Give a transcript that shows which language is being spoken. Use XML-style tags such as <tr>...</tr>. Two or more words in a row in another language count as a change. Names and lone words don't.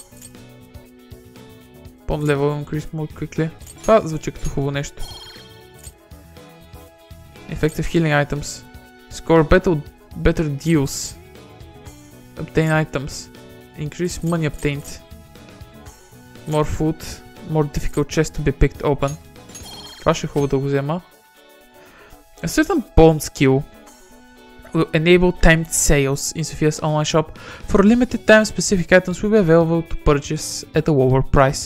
<en>Bomb level increase more quickly.</en> <bg>Това звучи като хубаво нещо.</bg> <en>Effective healing items. Score better deals. Obtain items. Increase money obtained. More food. More difficult chest to be picked open.</en> <bg>Това ще е хубаво да го взема.</bg> <en>A certain bond skill will enable timed sales in Sophia's online shop. For a limited time, specific items will be available to purchase at a lower price.</en>